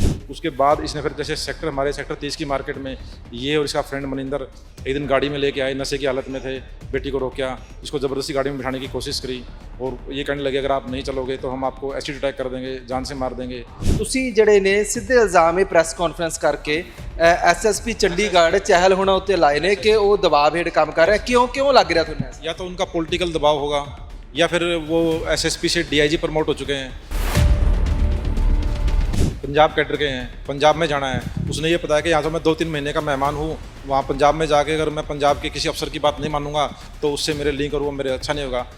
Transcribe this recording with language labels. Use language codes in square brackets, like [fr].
[hi] उसके बाद इसने फिर जैसे हमारे सेक्टर 30 की मार्केट में ये और इसका फ्रेंड मनिंदर एक दिन गाड़ी में लेके आए, नशे की हालत में थे, बेटी को रोका, इसको ज़बरदस्ती गाड़ी में बिठाने की कोशिश करी और ये कहने लगे अगर आप नहीं चलोगे तो हम आपको एसिड अटैक कर देंगे, जान से मार देंगे। [pa] ਤੁਸੀਂ ਜਿਹੜੇ ਨੇ ਸਿੱਧੇ ਇਲਜ਼ਾਮ ਇਹ ਪ੍ਰੈਸ ਕਾਨਫਰੰਸ ਕਰਕੇ ਐਸਐਸਪੀ ਚੰਡੀਗੜ੍ਹ ਚਹਿਲ ਹੋਣਾ ਉੱਤੇ ਲਾਏ ਨੇ ਕਿ ਉਹ ਦਬਾਅ ਹੇਠ ਕੰਮ ਕਰ ਰਿਹਾ। ਕਿਉਂ ਲੱਗ ਰਿਹਾ ਤੁਹਾਨੂੰ ਐਸਾ? [hi] या तो उनका पॉलिटिकल दबाव होगा या फिर वो एसएसपी से डीआईजी प्रमोट हो चुके हैं, पंजाब कैडर के हैं, पंजाब में जाना है। उसने ये बताया कि यहाँ तो मैं 2-3 महीने का मेहमान हूँ, वहाँ पंजाब में जाके अगर मैं पंजाब के किसी अफसर की बात नहीं मानूंगा तो उससे मेरे लिंक और वो मेरे अच्छा नहीं होगा।